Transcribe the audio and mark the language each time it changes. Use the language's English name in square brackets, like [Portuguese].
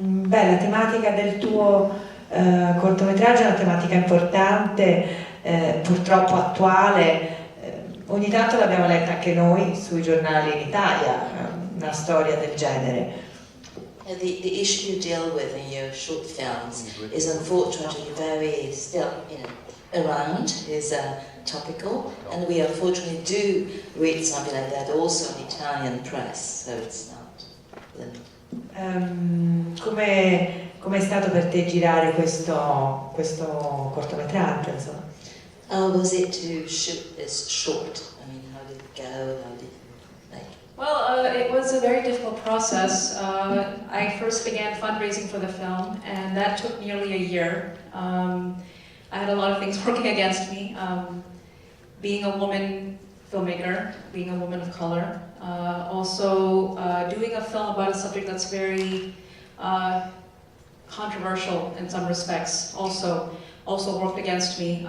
[Italian] La tematica del tuo cortometraggio è una tematica importante, purtroppo attuale. Ogni tanto l'abbiamo letta anche noi sui giornali in Italia, una storia del genere. [English] The issue you deal with in your short films is unfortunately very still around, is topical, and we unfortunately do read something like that also in Italian press, so it's not. [Italian] Come è stato per te girare questo cortometraggio, insomma? [English] How was it to shoot this short? I mean, how did it go? How did like? Well, it was a very difficult process. I first began fundraising for the film, and that took nearly a year. I had a lot of things working against me. Being a woman filmmaker, being a woman of color, also doing a film about a subject that's very controversial in some respects, also worked against me.